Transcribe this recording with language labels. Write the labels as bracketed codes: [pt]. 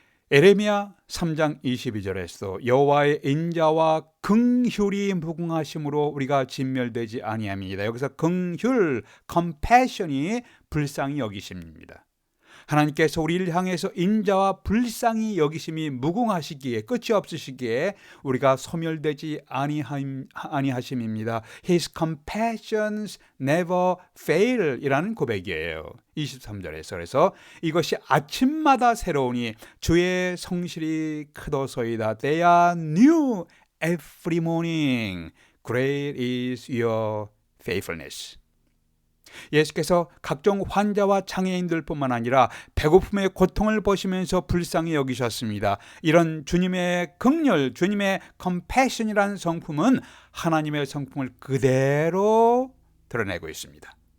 [ko] 에레미야 3장 22절에서 여호와의 인자와 긍휼이 무궁하심으로 우리가 진멸되지 아니함이니이다. 여기서 긍휼, compassion이 불쌍히 여기심입니다. 하나님께서 우리를 향해서 인자와 불쌍히 여기심이 무궁하시기에, 끝이 없으시기에 우리가 소멸되지 아니하심입니다. [en] His compassions never fail [ko] 이라는 고백이에요. 23절에서. 그래서 이것이 아침마다 새로우니 주의 성실이 크도소이다. [en] They are new every morning. Great is your faithfulness. [ko] 예수께서 각종 환자와 장애인들뿐만 아니라 배고픔의 고통을 보시면서 불쌍히 여기셨습니다. 이런 주님의 긍휼, 주님의 컴패션이라는 성품은 하나님의 성품을 그대로 드러내고 있습니다.